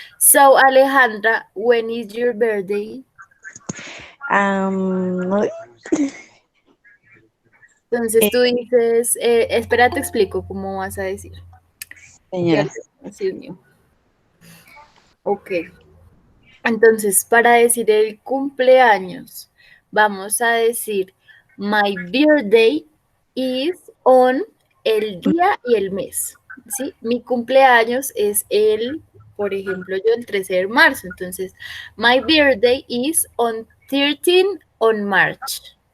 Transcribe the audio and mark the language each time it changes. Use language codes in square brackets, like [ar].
[en] So, Alejandra, when is your birthday? [es] No, Entonces tú dices, espera, te explico cómo vas a decir. Que señora. Alejandra se unió. Ok. Entonces, para decir el cumpleaños, vamos a decir, [en] my birthday is on [es] el día y el mes, ¿sí? Mi cumpleaños es por ejemplo, yo el 13 de marzo. [en] Entonces, my birthday is on 13 on March.